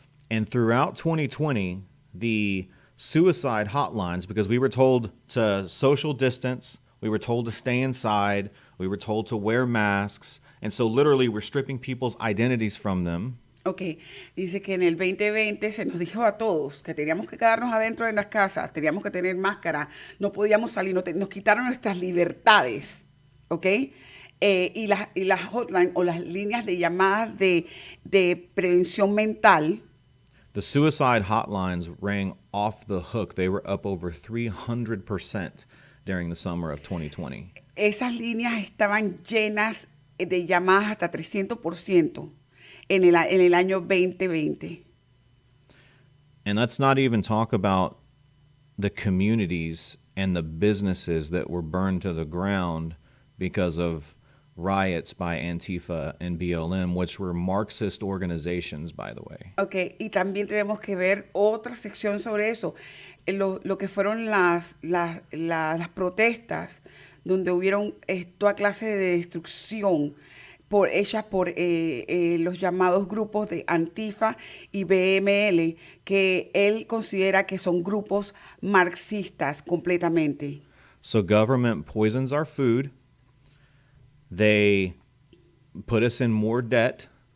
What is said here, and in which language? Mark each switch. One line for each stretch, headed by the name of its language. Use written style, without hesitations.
English: And throughout 2020, the suicide hotlines, because we were told to social distance, we were told to stay inside, we were told to wear masks, And so literally we're stripping people's identities from them.
Spanish: Ok, dice que en el 2020 se nos dijo a todos que teníamos que quedarnos adentro de las casas, teníamos que tener máscara, no podíamos salir, nos quitaron nuestras libertades, ¿ok? Y las hotline o las líneas de llamadas de prevención mental.
English: The suicide hotlines rang off the hook. They were up over 300% during the summer of 2020.
Spanish: Esas líneas estaban llenas de llamadas hasta 300% en el año 2020.
English: And let's not even talk about the communities and the businesses that were burned to the ground because of riots by Antifa and BLM, which were Marxist organizations, by the way.
Spanish: Ok, y también tenemos que ver otra sección sobre eso, lo que fueron las protestas, donde hubieron toda clase de destrucción hechas por los llamados grupos de Antifa y BML, que él considera que son grupos marxistas completamente.
English: So government poisons our food. They put us in more debt.